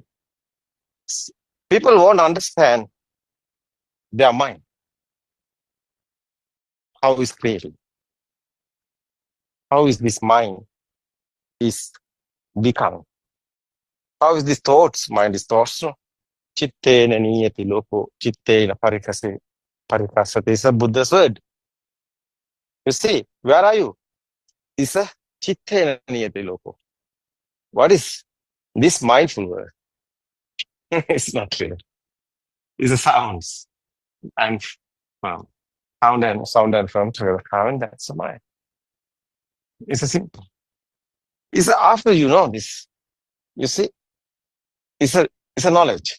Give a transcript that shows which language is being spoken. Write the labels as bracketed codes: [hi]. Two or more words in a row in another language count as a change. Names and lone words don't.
[en] People won't understand their mind, how is created. How is this mind is becoming? How is this thoughts? Mind is thoughts. [pi] Chittena niyati loko, chittena parikasate [en] is a Buddha's word. You see, where are you? It's a [pi] chittena niyati loko. [en] What is this mindful word? It's not real. It's a sounds and sound and from together. And that's a mind. It's a simple. It's after you know this. You see, it's a knowledge.